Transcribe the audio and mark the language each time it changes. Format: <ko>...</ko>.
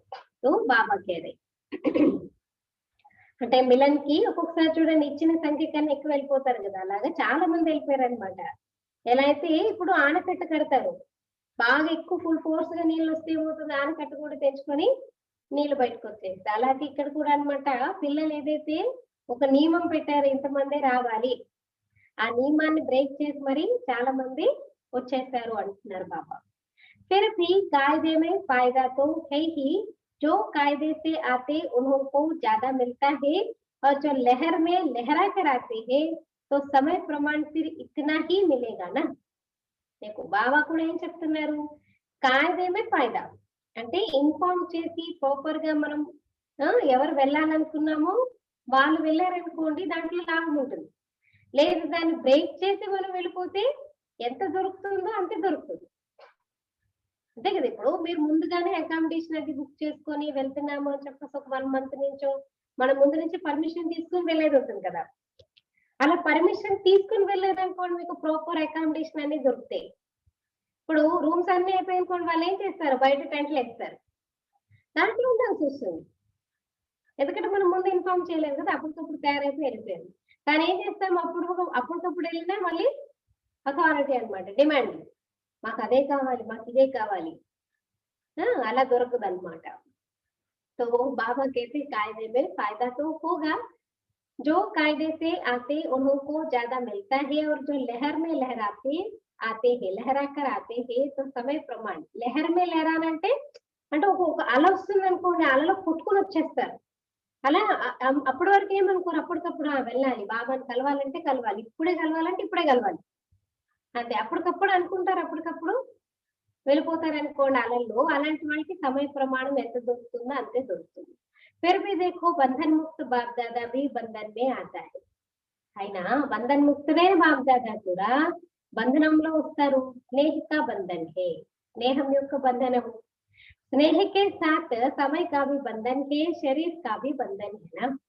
<hi>तो बाबा कह रहे</hi> <te>అంటే మిలన్ కి ఒక్కొక్కసారి చూడండి, ఇచ్చిన సంఖ్య కన్నా ఎక్కువ వెళ్ళిపోతారు కదా, అలాగా చాలా మంది వెళ్ళిపోయారు అనమాట. ఎలా అయితే ఇప్పుడు ఆనకట్ట కడతారు, బాగా ఎక్కువ ఫుల్ ఫోర్స్ గా నీళ్ళు వస్తే ఏమవుతుంది, ఆనకట్ట కూడా తెచ్చుకొని నీళ్లు బయటకు వచ్చేస్తాయి. అలాగే ఇక్కడ కూడా అనమాట, పిల్లలు ఏదైతే ఒక నియమం పెట్టారో ఇంతమంది రావాలి, ఆ నియమాన్ని బ్రేక్ చేసి మరి చాలా మంది వచ్చేస్తారు అంటున్నారు బాబా.</te> <hi>फिर भी कायदे में फायदा तो है ही, जो कायदे से आते उन्हों को ज्यादा मिलता है, और जो लहर में लहरा कर आते हैं तो समय प्रमाण फिर इतना ही मिलेगा ना. देखो बाबा</hi> <te>కూడా ఏం చెప్తున్నారు, కాయదేమే ఫైదా అంటే ఇన్ఫార్మ్ చేసి ప్రాపర్ గా మనం ఎవరు వెళ్ళాలనుకున్నామో వాళ్ళు వెళ్ళారనుకోండి, దాంట్లో లాభం ఉంటుంది. లేదు దాన్ని బ్రేక్ చేసి మనం వెళ్ళిపోతే ఎంత దొరుకుతుందో అంతే దొరుకుతుంది. అంతే కదా. ఇప్పుడు మీరు ముందుగానే అకామిడేషన్ అది బుక్ చేసుకొని వెళ్తున్నాము అని చెప్పేసి ఒక 1 month నుంచో మనం ముందు నుంచి పర్మిషన్ తీసుకుని వెళ్ళేది ఉంటుంది కదా. అలా పర్మిషన్ తీసుకుని వెళ్ళేదనుకోండి, మీకు ప్రాపర్ అకామిడేషన్ అనేది దొరుకుతాయి. ఇప్పుడు రూమ్స్ అన్ని అయిపోయినకోండి, వాళ్ళు ఏం చేస్తారు, బయట టెంట్లు వేస్తారు, దాంట్లో ఉండాల్సి వస్తుంది. ఎందుకంటే మనం ముందు ఇన్ఫార్మ్ చేయలేదు కదా, అప్పటికప్పుడు తయారైపోయి వెళ్ళిపోయారు. కానీ ఏం చేస్తాం, అప్పటికప్పుడు వెళ్ళినా మళ్ళీ అథారిటీ అనమాట, డిమాండ్, మాకు అదే కావాలి, మాకు ఇదే కావాలి, అలా దొరకదు అనమాట.</te> <hi>तो बाबा कहते कायदे में फायदा तो होगा, जो कायदे से आते उन्हों को ज्यादा मिलता है, और जो लहर में लहराते आते हैं, लहरा कर आते हैं तो समय प्रमाण. लहर में लहराना</hi> <te>అంటే ఒక అల వస్తుంది అనుకోండి, అలలో కొట్టుకుని వచ్చేస్తారు. అలా అప్పటి వరకు ఏమనుకోరు, అప్పటికప్పుడు వెళ్ళాలి, బాబాని కలవాలంటే కలవాలి, ఇప్పుడే కలవాలంటే ఇప్పుడే కలవాలి అంతే. అప్పటికప్పుడు అనుకుంటారు, అప్పటికప్పుడు వెళ్ళిపోతారు అనుకోండి అలల్లో. అలాంటి వాళ్ళకి సమయ ప్రమాణం ఎంత దొరుకుతుందో అంతే దొరుకుతుంది.</te> <hi>फिर भी देखो बंधन मुक्त बाप दादा भी बंधन में आता है.</hi> <te>అయినా బంధన్ ముక్తుడే బాప్ దాదా కూడా బంధనంలో వస్తారు.</te> <hi>స్నేహిక బంధన్ హే,</hi> <te>స్నేహం యొక్క బంధనము.</te> <hi>స్నేహ के साथ समय का भी बंधन है, शरीर का भी बंधन है ना.</hi>